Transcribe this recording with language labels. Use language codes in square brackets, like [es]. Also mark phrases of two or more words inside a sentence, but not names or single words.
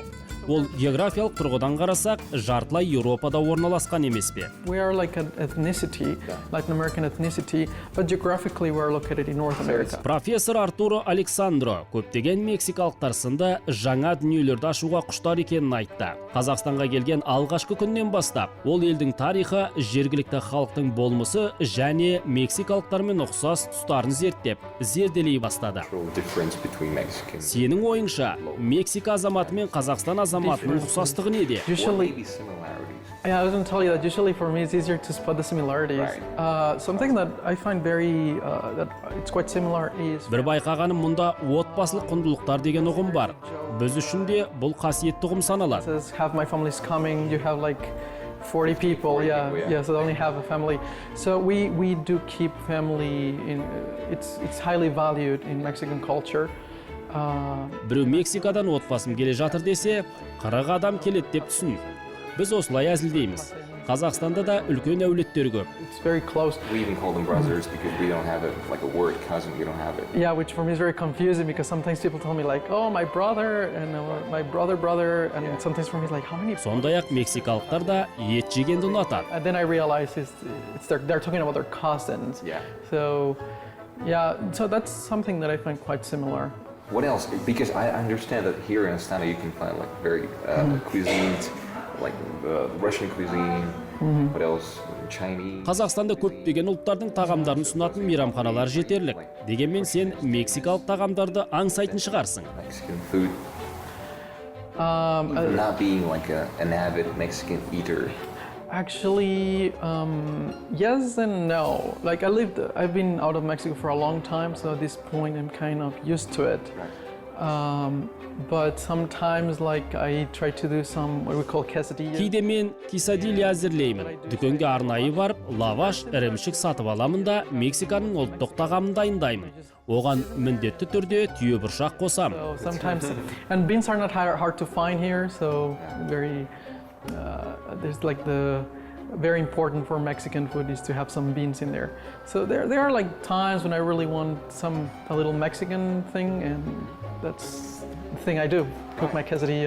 [kk] Ол географиялық тұрғыдан қарасақ, жартылай Еуропада орналасқан емес пе? [en] We are like an ethnicity, Latin American ethnicity, but geographically we are located in North America. [kk] Профессор Артуро Алехандро көптеген мексикалықтар сынды жаңа дүниелерді ашуға құштар екенін айтты. Қазақстанға келген алғашқы күннен бастап, ол елдің тарихы, жергілікті халықтың болмысы және мексикалықтармен ұқсас тұстарын зерделей бастады. Сенің ойыңша, Мексика азаматы мен Қазақстан азаматының ұқсастығы неде? [en] Usually, Maybe similarities. Yeah, I was going to tell you that usually for me it's easier to spot the similarities. Right. Something that I find very, that it's quite similar is... [kk] Бір байқағаным мұнда отбасылық құндылықтар деген ұғым бар. Біз үшін де бұл қасиетті ұғым саналады. [en] It says, have my family's coming, you have like 40 people, yeah, so they only have a family. So we do keep family in, it's highly valued in Mexican culture. [kk] Біреу Мексикадан отбасым келе жатыр десе, 40 адам келеді деп түсін. Біз осылай әзілдейміз. Қазақстанда да үлкен әулеттер көп. [en] It's very close. We even call them brothers because we don't have it, like a word cousin, we don't have it. Yeah, which for me is very confusing because sometimes people tell me like, oh, my brother, and my brother, and sometimes for me it's like, how many? [kk] Сондай-ақ мексикалықтар да ет жегенді ұнатады. [en] And then I realize they're talking about their cousins. Yeah. So, yeah, so that's something that I find quite similar. What else? Because I understand that here in Astana you can find like very cuisines, like Russian cuisine, what else? Chinese. [kk] Қазақстанда көптеген ұлттардың тағамдарын ұсынатын мейрамханалар жетерлік. Дегенмен сен мексикалық тағамдарды аңсайтын шығарсың. [en] Mexican food. Not being like an avid Mexican eater. Actually, yes and no. Like I've been out of Mexico for a long time, so at this point I'm kind of used to it. But sometimes like I try to do some what we call quesadillas. [kk] Кейде мен quesadilla әзірлеймін. Дүкенге арнайы барып, лаваш, ірімшік сатып аламын да Мексиканың ұлттық тағамын дайындаймын. Оған міндетті түрде түйе бұршақ қосам. [en] So sometimes, and beans are not hard to find here, so there's like the very important for Mexican food is to have some beans in there. So there are like times when I really want a little Mexican thing, and that's the thing I do, cook my quesadilla.